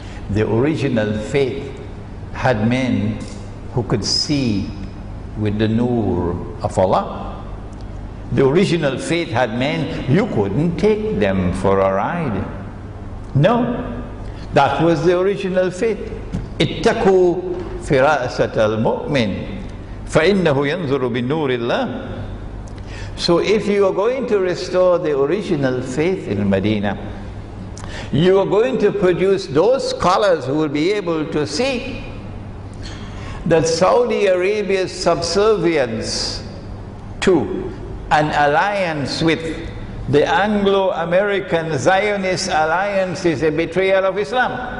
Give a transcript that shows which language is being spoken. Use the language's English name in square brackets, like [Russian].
[English] The original faith had men who could see with the nur of Allah. The original faith had men, you couldn't take them for a ride. No, that was the original faith. [Arabic] Ittaqu firasat al-mu'min فَإِنَّهُ يَنْظُرُ بِنُورِ اللَّهِ. [English] So if you are going to restore the original faith in Medina, you are going to produce those scholars who will be able to see that Saudi Arabia's subservience to an alliance with the Anglo-American Zionist alliance is a betrayal of Islam.